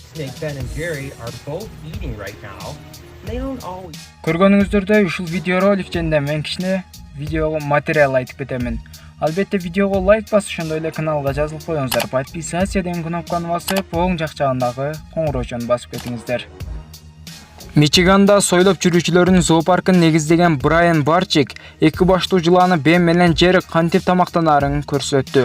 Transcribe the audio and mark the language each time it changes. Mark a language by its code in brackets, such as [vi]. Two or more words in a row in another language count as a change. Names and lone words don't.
[en] Snake Ben and Jerry are both eating right now. They don't always. [ky] Көргөнүңүздөрдөй ушул видеоролик жөнүндө мен кичине видеого материал айтып кетемин. Албетте видеого лайк басып, ошондой эле каналга жазылып коюңуздар. Подписаться деген кнопканы басып, оң жак жагындагы коңгуроочону басып кетиңиздер. Мичиганда сойлоп жүрүүчүлөрдүн зоопаркын негиздеген Брайан Барчик эки баштуу жыланы Бен менен Джерри кантип тамактанаарын көрсөттү.